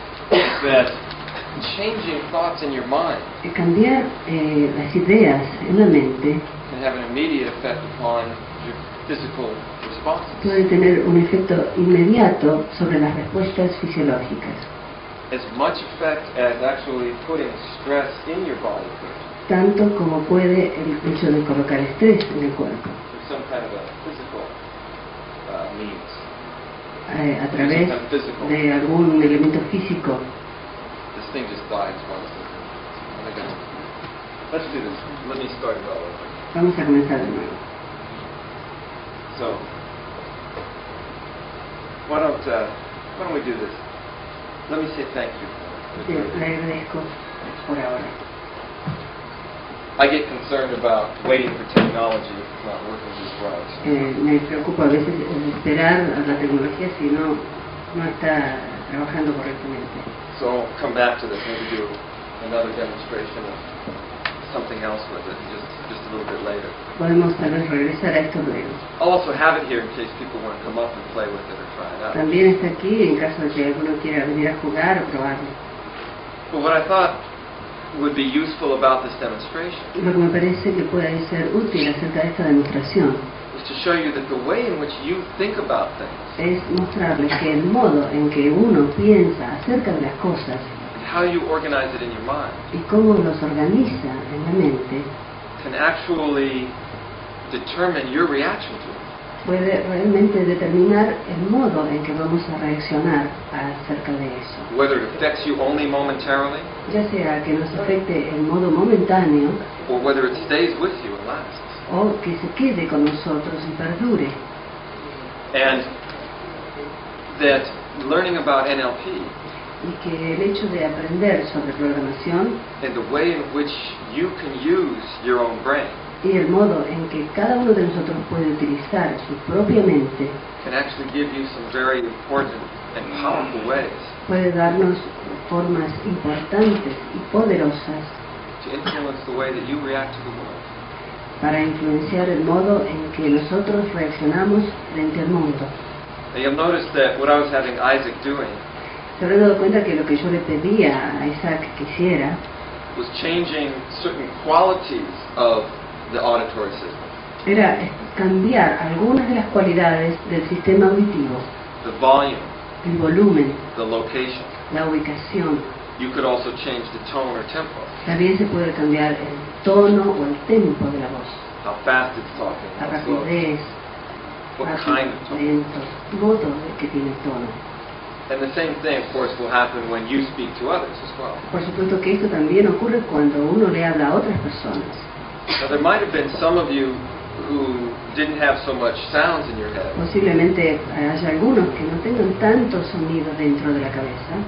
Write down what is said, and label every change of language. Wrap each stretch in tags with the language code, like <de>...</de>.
<en>is that changing thoughts in your mind</en> <es>cambiar las ideas en la mente</es> <en>can have an immediate effect upon your physical responses.</en> <es>puede tener un efecto inmediato sobre las respuestas fisiológicas,</es> <en>As much effect as actually putting stress in your body could.</en> <es>tanto como puede el hecho de colocar estrés en el cuerpo</es> <en>Through some kind of a physical means.</en> <es>a través de algún elemento físico.</es> <en>This thing just dies once. Let's do this. Let me start it all over.</en> <es>Vamos a comenzar de nuevo.</es> <en>So, why don't we do this? Let me say thank you.</en> <es>Le agradezco por ahora.</es> <en>I get concerned about waiting for technology if it's not working just right.</en> <es>Me preocupa a veces esperar a la tecnología si no está trabajando correctamente.</es> <en>So I'll come back to this, maybe do another demonstration of something else with it, just a little bit later.</en> <es>Podemos tal vez regresar a esto luego.</es> <en>I'll also have it here in case people want to come up and play with it or try it out.</en> <es>También está aquí en caso de que alguno quiera venir a jugar o probarlo.</es> <en>But what I thought would be useful about this demonstration</en> <es>Lo que me parece que puede ser útil acerca de esta demostración</es> <en>is to show you that the way in which you think about things,</en> <es>es mostrarles que el modo en que uno piensa acerca de las cosas</es> <en>and how you organize it in your mind,</en> <es>y cómo los organiza en la mente</es> <en>can actually determine your reaction to it.</en> <es>puede realmente determinar el modo en que vamos a reaccionar acerca de eso.</es> <en>Whether it affects you only momentarily,</en> <es>Ya sea que nos afecte en modo momentáneo</es> <en>or whether it stays with you and lasts.</en> <es>o que se quede con nosotros y perdure.</es> <en>And that learning about NLP</en> <es>Y que el hecho de aprender sobre programación</es> <en>and the way in which you can use your own brain</en> <es>y el modo en que cada uno de nosotros puede utilizar su propia mente</es> <en>can actually give you some very important and powerful ways</en> <es>puede darnos formas importantes y poderosas</es> <en>to influence the way that you react to the world.</en> <es>para influenciar el modo en que nosotros reaccionamos frente al mundo.</es> <en>Now you'll notice that what I was having Isaac doing</en> <es>Se habrán dado cuenta que lo que yo le pedía a Isaac que hiciera</es> <en>was changing certain qualities of the auditory system.</en> <es>era cambiar algunas de las cualidades del sistema auditivo,</es> <en>The volume,</en> <es>el volumen,</es> <en>the location.</en> <es>la ubicación.</es> <en>You could also change the tone or tempo,</en> <es>También se puede cambiar el tono o el tempo de la voz,</es> <en>how fast it's talking,</en> <es>la</es> <en>how slow,</en> <es>rapidez,</es> <en>what</en> <es>rápido,</es> <en>kind of tone.</en> <es>lento, modo que tiene el tono.</es> <en>And the same thing, of course, will happen when you speak to others as well.</en> <es>Por supuesto que esto también ocurre cuando uno le habla a otras personas.</es> <en>Now, there might have been some of you who didn't have so much sounds in your head</en> <es>Posiblemente haya algunos que no tengan tanto sonido dentro de la cabeza,</es>